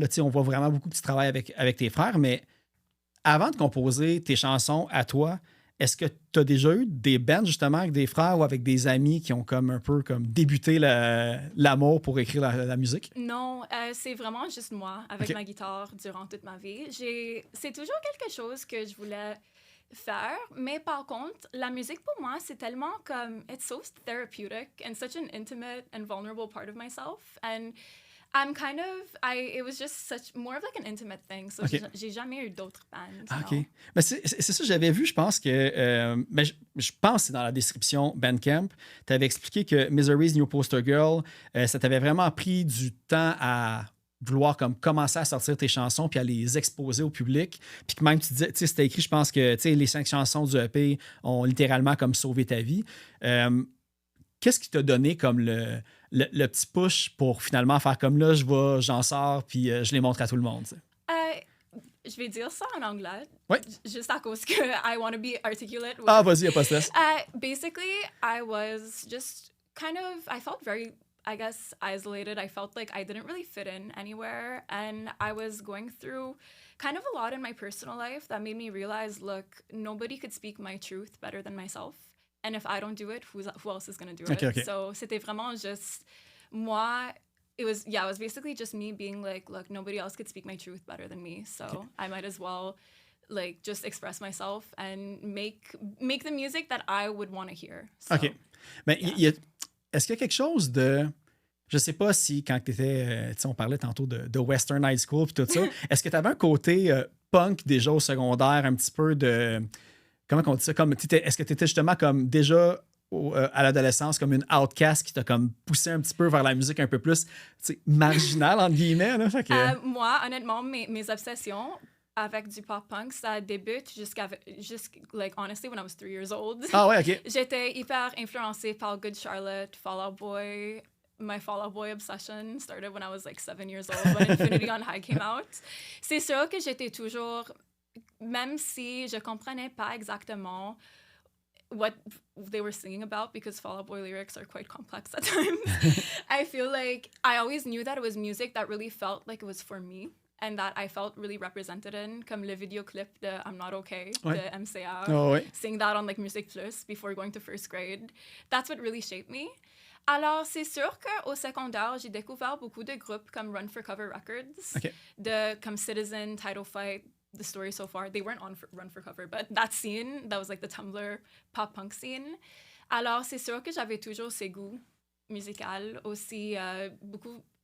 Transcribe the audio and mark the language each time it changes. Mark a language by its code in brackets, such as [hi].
[fr] Là, on voit vraiment beaucoup que tu travailles avec tes frères, mais avant de composer tes chansons à toi, est-ce que tu as déjà eu des bands justement avec des frères ou avec des amis qui ont comme un peu comme débuté l'amour pour écrire la musique? Non, c'est vraiment juste moi avec OK. ma guitare durant toute ma vie. C'est toujours quelque chose que je voulais faire, mais par contre, la musique pour moi, c'est tellement comme, [en] it's so therapeutic and such an intimate and vulnerable part of myself. And I'm kind of, it was just more of like an intimate thing. So OK. [fr] j'ai jamais eu d'autres bands. Ah, OK. non. Mais c'est ça, j'avais vu, je pense que. Mais je pense que c'est dans la description Bandcamp. Tu avais expliqué que Misery's New Poster Girl, ça t'avait vraiment pris du temps à vouloir comme commencer à sortir tes chansons puis à les exposer au public. Puis que même tu disais, tu sais, c'était écrit, je pense que tu sais, les 5 chansons du EP ont littéralement comme sauvé ta vie. Qu'est-ce qui t'a donné comme le petit push pour finalement faire comme là, j'en sors puis je les montre à tout le monde? Tu sais? Je vais dire ça en anglais. Ouais. Juste à cause que [en] I want to be articulate. with- [fr] Ah, vas-y, y a pas de stress. [en] Basically, I was just I felt very, I guess, isolated. I felt like I didn't really fit in anywhere. And I was going through kind of a lot in my personal life that made me realize, look, nobody could speak my truth better than myself. And if I don't do it, who else is going to do it? Okay. [fr] So c'était vraiment juste moi. [en] It was basically just me being like, look, nobody else could speak my truth better than me. So I might as well like just express myself and make the music that I would want to hear. So, OK. [fr] Mais est-ce qu'il y a quelque chose de... Je sais pas si quand tu étais... on parlait tantôt de Western High School et tout ça. Est-ce que tu avais un côté punk déjà au secondaire, un petit peu de... Comment on dit ça? Est-ce que tu étais justement comme déjà à l'adolescence comme une outcast qui t'a comme poussé un petit peu vers la musique un peu plus marginale, entre guillemets. Là, fait que... Moi, honnêtement, mes obsessions avec du pop-punk, ça débute [en] like, honestly, when I was 3 years old. [fr] Ah ouais, OK. J'étais hyper influencée par Good Charlotte, Fall Out Boy. [en] My Fall Out Boy obsession started when I was like 7 years old, when Infinity on High came out. [fr] C'est sûr que j'étais toujours, même si je comprenais pas exactement [en] what they were singing about, because Fall Out Boy lyrics are quite complex at times, I feel like I always knew that it was music that really felt like it was for me. And that I felt really represented in, [fr] comme le vidéoclip de [en] I'm Not Okay, de MCA. [fr] Oh, ouais. [en] Sing that on like Music Plus before going to first grade. That's what really shaped me. [fr] Alors, c'est sûr qu'au secondaire, j'ai découvert beaucoup de groupes comme Run for Cover Records, comme Citizen, Title Fight, The Story So Far. [en] They weren't on Run for Cover, but that scene, that was like the Tumblr pop-punk scene. [fr] Alors, c'est sûr que j'avais toujours ces goûts musicaux, aussi beaucoup...